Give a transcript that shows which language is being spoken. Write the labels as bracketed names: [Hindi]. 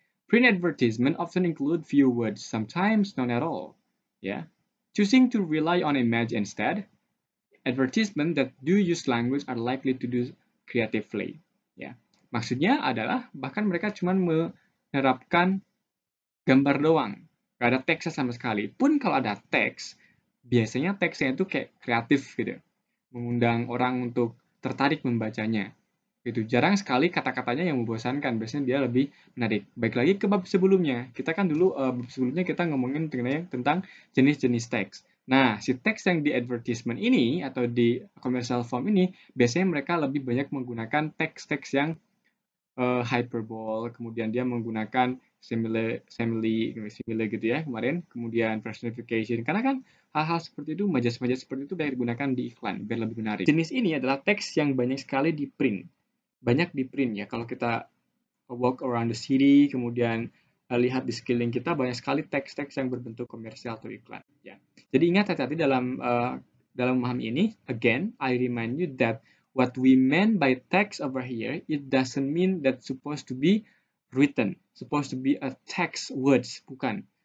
[English] Print advertisement often include few words, sometimes none at all. Yeah. Choosing to rely on image instead, advertisement that do use language are likely to do creatively. [Indonesian] Ya. Maksudnya adalah bahkan mereka cuma menerapkan gambar doang, gak ada teksnya sama sekali. Pun kalau ada teks, biasanya teksnya itu kayak kreatif gitu, mengundang orang untuk tertarik membacanya. Gitu. Jarang sekali kata-katanya yang membosankan, biasanya dia lebih menarik. Baik lagi ke bab sebelumnya, kita kan dulu bab sebelumnya kita ngomongin tentang jenis-jenis teks. Nah, si teks yang di advertisement ini atau di commercial form ini, biasanya mereka lebih banyak menggunakan teks-teks yang hyperbole, kemudian dia menggunakan simile gitu ya kemarin, kemudian personification, karena kan hal-hal seperti itu, majas-majas seperti itu banyak digunakan di iklan biar lebih menarik. Jenis ini adalah teks yang banyak sekali di print, ya. Kalau kita [English] walk around the city, [Indonesian] kemudian lihat di sekeliling kita banyak sekali teks-teks yang berbentuk komersial atau iklan. Ya. Jadi ingat hati-hati dalam memahami ini. [English] Again, I remind you that what we meant by text over here, it doesn't mean that supposed to be written, supposed to be a text words, [Indonesian] bukan.